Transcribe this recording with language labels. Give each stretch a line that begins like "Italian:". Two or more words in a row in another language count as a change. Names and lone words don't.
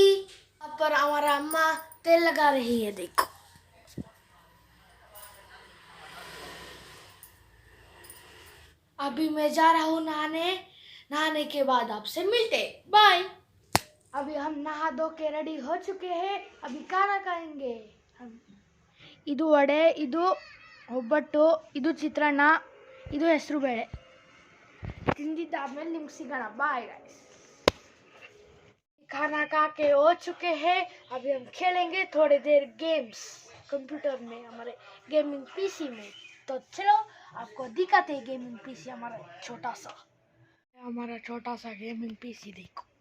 Hindi: यहाँ पर हमारा अम्मा तेल लगा रही है, देखो। अभी मैं जा रहा हूँ नहाने। नहाने के बाद आपसे मिलते, बाय। अभी हम नहा धो के रेडी हो चुके हैं। अभी खाना खाएंगे हम।
Kannada: ಇದು ವಡೆ, ಇದು ಒಬ್ಬಟ್ಟು, ಇದು ಚಿತ್ರಾನ್ನ, ಇದು ಹೆಸರು ಬೇಳೆ. ತಿಂದಿದ್ದಾದ್ಮೇಲೆ ನಿಮ್ಗೆ ಸಿಗೋಣ,
English: bye guys.
Hindi: खाना खा के हो चुके हैं। अभी हम खेलेंगे थोड़ी देर गेम्स कंप्यूटर में, हमारे
English: gaming PC
Hindi: में। तो चलो आपको दिखाते हैं
English: gaming PC,
Hindi: हमारा छोटा सा
English: gaming PC
Hindi: देखो।